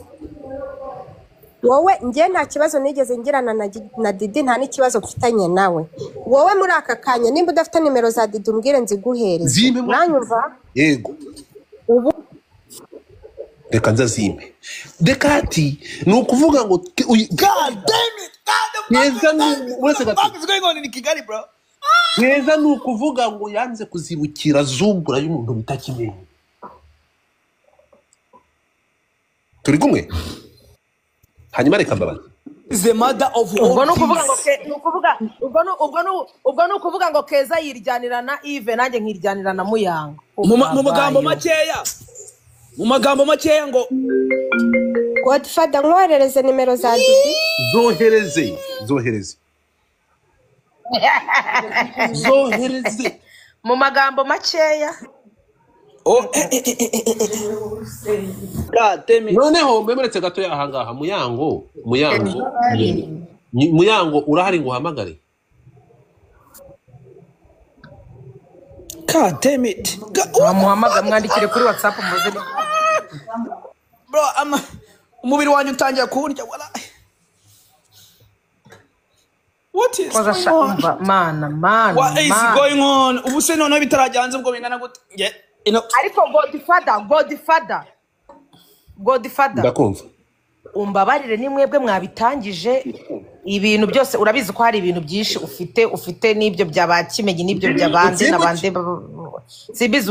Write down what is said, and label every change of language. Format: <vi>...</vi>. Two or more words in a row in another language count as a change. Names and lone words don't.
<rw>wowe njye nta kibazo nigeze ngirana na Didi nta n'ikibazo mfitanye nawe wowe muri aka kanya nimba udafite nimero za Didi umbwire nziguhereze uranyumva yego ubu reka nzazime Dekati ni ukuvuga ngo</rw> <en>God damn it</en> <rw>Keza uretse gato</rw> <en>what is going on in Kigali bro</en> <rw>Keza ni ukuvuga ngo yanze kuzibukira zumbura y'umuntu bita Kimenyi turi kumwe hanyuma reka mbabaza</rw> <en>the mother of</en> <rw>ubwo no kuvuga ngo Keza yiryanira na Yves nanjye nkiryanira na Muyango mu magambo makeya ngo Godfather nkwerereze nimero za Didi zohereze mu magambo makeya noneho mwemeretse gato yahangaha Muyango urahari ngo uhamagare</rw> <en>God damn it.</en> <rw>Wamuhamagara mwandikire kuri WhatsApp muze. Bro, umubiri wanyu utangiye kurya wala.</rw> <en>What is Koza going on? Man. What is going on?</en> <rw>Ubu se none bitarajya hanze ubwo bingana gute? Ariko Godfather. ndakumva Umbabarire ni mwebwe mwabitangije ibintu byose urabizi ko hari ibintu byinshi ufite n'ibyo byabakimenye n'ibyo byabande nabande sibizi</rw>